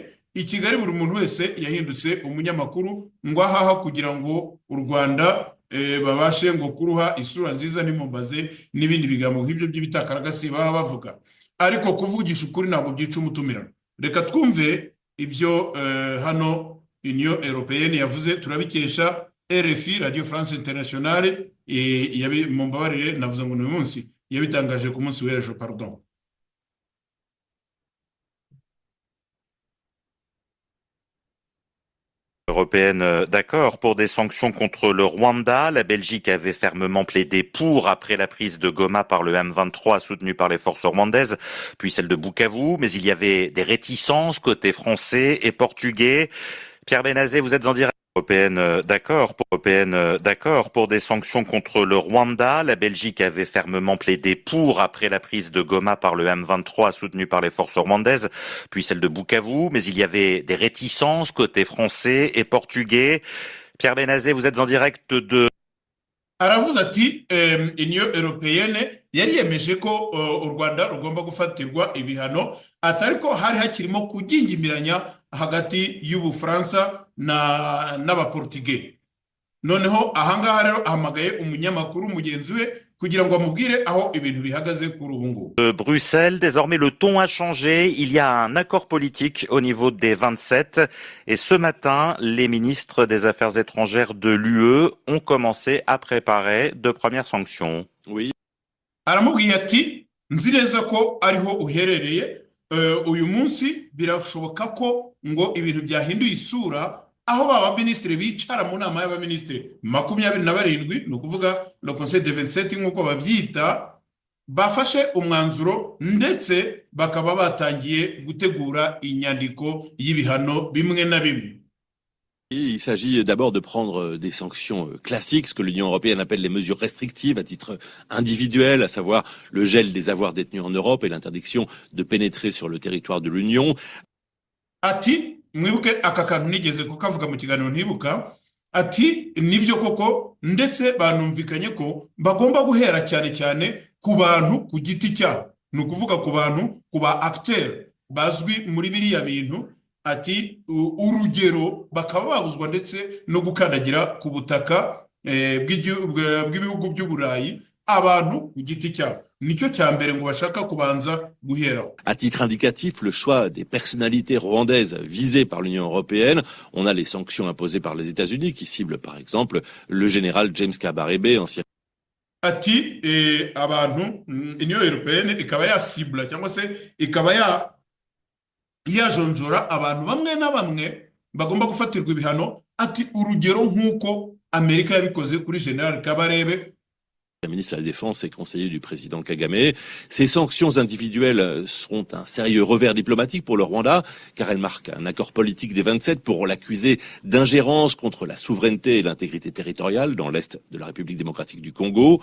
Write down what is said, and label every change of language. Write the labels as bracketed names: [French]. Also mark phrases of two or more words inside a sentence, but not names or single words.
[Kinyarwanda] I Kigali buri muntu wese yahindutse umunyamakuru ngo ahaha kugira ngo u Rwanda babashe ngo kuruha isura nziza n'imumbaze n'ibindi bigambo nk'ibyo by'ibitakaragasi baba bavuga, ariko kuvugisha ukuri ntabwo byica umutumirano. Reka twumve ibyo hano Union Européenne yavuze, turabikesha RFI Radio France Internationale, mu mbabarire navuze ngo uyu munsi yabitangaje ku munsi w'ejo, pardon. [French] Européenne d'accord pour des sanctions contre le Rwanda. La Belgique avait fermement plaidé pour après la prise de Goma par le M23 soutenu par les forces rwandaises, puis celle de Bukavu, mais il y avait des réticences côté français et portugais. Pierre Benazet, vous êtes en direct D'accord pour des sanctions contre le Rwanda. La Belgique avait fermement plaidé pour après la prise de Goma par le M23 soutenu par les forces rwandaises, puis celle de Bukavu. Mais il y avait des réticences côté français et portugais. Pierre Benazet, vous êtes en direct de... [Kinyarwanda] aravuze ati uniyo europeyene yariyemeje ko u Rwanda rugomba gufatirwa ibihano atari ko hari hakirimo kugingimira hagati y'Ubufaransa n'abaportugais. Noneho ahangaha rero ahamagaye umunyamakuru mugenzi we kugira ngo amubwire aho ibintu bihagaze kuri ubu ngubu. [French] Bruxelles, désormais le ton a changé. Il y a un accord politique au niveau des 27 et ce matin, les ministres des Affaires étrangères de l'UE ont commencé à préparer de premières sanctions. Oui. [Kinyarwanda] Aramubwiye ati nzi neza ko ariho uherereye uyu munsi birashoboka ko ngo ibintu byahinduye isura aho baba ministre bicara mu nama y'abaministre 27 no kuvuga [French] le conseil de 27 [Kinyarwanda] nkuko bavyita bafashe umwanzuro ndetse bakaba batangiye gutegura inyandiko y'ibihano bimwe na bimwe. [French] Il s'agit d'abord de prendre des sanctions classiques, ce que l'Union européenne appelle les mesures restrictives à titre individuel, à savoir le gel des avoirs détenus en Europe et l'interdiction de pénétrer sur le territoire de l'Union. [Kinyarwanda] Ati mwibuke aka kantu nigeze kukavuga mu kiganiro ntibuka ati nibyo koko ndetse banumvikanye ko bagomba guhera cyane cyane ku bantu ku giti cyabo, ni ukuvuga ku bantu ku ba acteur bazwi muri biriya bintu. Ati urugero bakaba babuzwa ndetse no gukandagira ku butaka bw'ibihugu by'Uburayi abantu ku giti cyabo, nicyo cyambere ngo bashaka kubanza guheraho. [French] À titre indicatif, le choix des personnalités rwandaises visées par l'Union européenne, on a les sanctions imposées par les États-Unis qui ciblent par exemple le général James Kabarebe, ancien. [Kinyarwanda] Ati abantu Union européenne ikaba yasibla cyangwa se ikaba yajonjora abantu bamwe na bamwe bagomba gufatirwa ibihano. Ati urugero nk'uko Amerika yabikoze kuri General Kabarebe, [French] Le ministre de la Défense et conseiller du président Kagame. Ces sanctions individuelles seront un sérieux revers diplomatique pour le Rwanda, car elles marquent un accord politique des 27 pour l'accuser d'ingérence contre la souveraineté et l'intégrité territoriale dans l'est de la République démocratique du Congo.